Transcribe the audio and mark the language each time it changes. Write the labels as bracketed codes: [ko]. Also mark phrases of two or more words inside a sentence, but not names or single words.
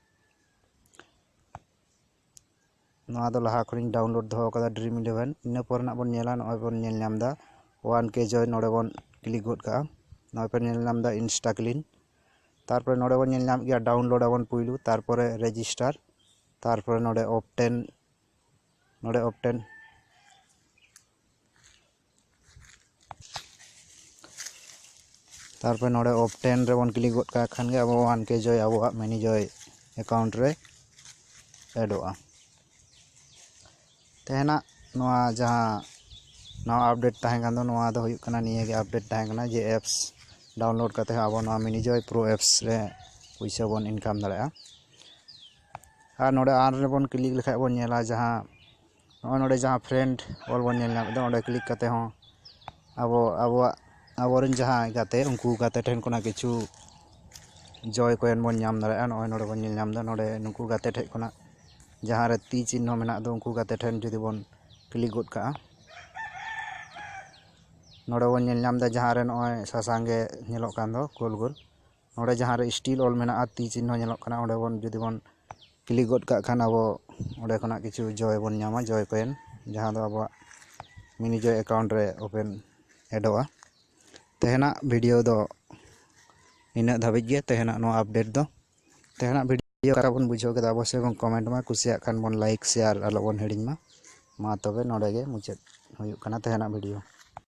[sat] नोआ दो लाहा खनिन डाउनलोड दो कदा ड्रीम 11 इना पर ना बोन नेला नोय बोन नेल ᱧᱟᱢ दा 1k जॉय नोडे बोन क्लिक गोद का नोय पे नेल ᱧᱟᱢ दा इंस्टा क्लीन तारपर नोडे बोन नेल ᱧᱟᱢ गया डाउनलोड आबोन पुइलु तारपरे रजिस्टर तारपरे नोडे ऑप्टेन तारपर नोडे ऑप्टेन रे बोन क्लिक गोद का खान गे आबो 1k जॉय आबो मिनीजॉय अकाउंट रे एडोआ तेहना नोआ जहां नवा अपडेट तहें कान दो नोआ दो हुयुग कना निये गे अपडेट तहें कना जे एप्स डाउनलोड करते अब नोआ मिनीजॉय प्रो एप्स रे पैसा बन इनकाम दाड़ेया और नोडे आन रे बन क्लिक लेखाय बन नेला जहां नोडे जहां फ्रेंड ऑल बन नेल नाम दो ओंडे क्लिक करते हो आबोरेन जहां गाते उनकू गाते ठेन कोना किछु जॉय कॉइन बन नाम दाड़ेया नोय नोडे बन नेल नाम दा नोडे नुकू गाते ठेन कोना जहां रे ती चिन्ह मेना दो उनकू गाते ठेन जुदी बन क्लिक गोद का नोडे बन नेल नाम दा जहां रे नोय सासांगे नेलोग कान दो गोल गोल नोडे जहां रे स्टील ऑल मेना ती चिन्ह नेलोग काना ओंडे बन जुदी बन क्लिक गोद का खान अब ओंडे कोना किछु जॉय बन नामा जॉय कॉइन जहां दो अब मिनीजॉय अकाउंट रे ओपन एडोआ तेहना वीडियो दो इना धाबिज गे तेहना नो अपडेट दो तेहना वीडियो करा बन बुझो केदा अवश्य बन कमेंट मा कुसिया खान बन लाइक शेयर आलो बन हेडिंग मा तबे नोडे गे मुचाद हुयुग कना तेहना वीडियो।